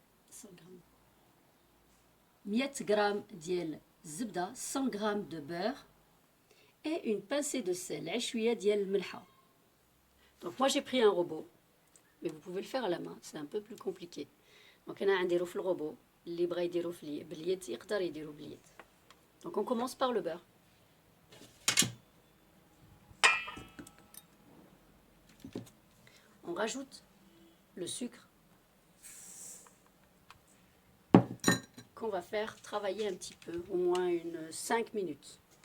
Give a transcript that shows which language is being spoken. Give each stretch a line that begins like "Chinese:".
French: 100 g
Arabic: ديال الزبدة,
French: 100 g de beurre et une pincée de sel,
Arabic: عشوية ديال الملحة.
French: Donc moi j'ai pris un robot, mais vous pouvez le faire à la main, c'est un peu plus compliqué.
Arabic: Donc أنا عنديرو في الروبو, اللي بغا يديرو باليد يقدر يديرو باليد.
French: Donc on commence par le beurre. On rajoute le sucre qu'on va faire travailler un petit peu, au moins 5 minutes.